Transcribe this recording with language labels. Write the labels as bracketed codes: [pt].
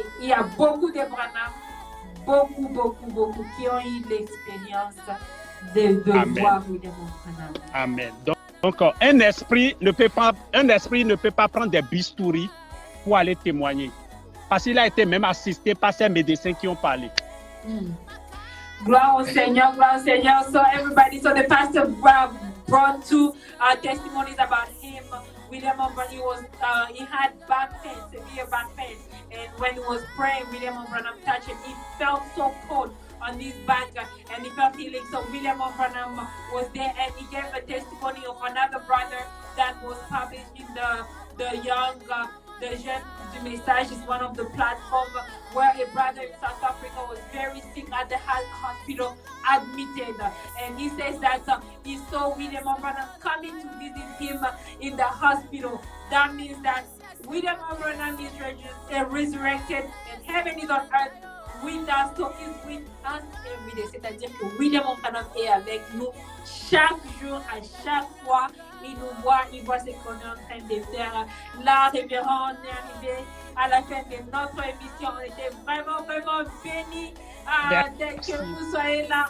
[fr] Il y a beaucoup de Branham, beaucoup qui ont eu l'expérience de voir William Branham. Amen. Donc, un esprit ne peut pas prendre des bistouris pour aller témoigner. Parce qu'il a été même assisté par ces médecins qui ont parlé. Gloire au Seigneur, gloire au Seigneur. [en] So the pastor brought two testimonies about him. William Branham he had back pain, severe back pain, and when he was praying, William Branham touched him. He felt so cold on his back, and he felt healing. So William Branham was there, and he gave a testimony of another brother that was published in the young. The Jeune du Message is one of the platforms where a brother in South Africa was very sick at the hospital, admitted. And he says that he saw William Branham coming to visit him in the hospital. That means that William Branham is resurrected and heaven is on earth with us, so he's with us every day. [fr] C'est-à-dire que William Branham est avec nous chaque jour, à chaque fois. Il nous voit, il voit ce qu'on est en train de faire. Là, révérend, on est arrivé à la fin de notre émission. On était vraiment bénis dès que vous soyez là.